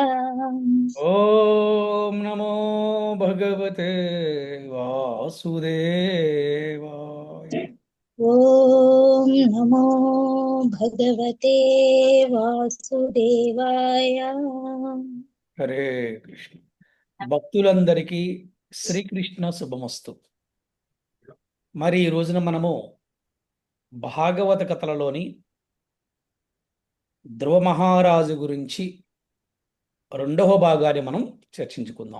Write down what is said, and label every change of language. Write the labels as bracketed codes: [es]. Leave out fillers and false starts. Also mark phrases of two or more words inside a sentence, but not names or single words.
[sa] ओम नमो भगवते वासुदेवाय। ॐ नमो भगवते वासुदेवाय। [te] హరే కృష్ణ. భక్తులందరికీ శ్రీకృష్ణ శుభమస్తు. మరి ఈ రోజున మనము భాగవత కథలలోని ధ్రువ మహారాజు గురించి రెండవ భాగాన్ని మనం చర్చించుకుందాం.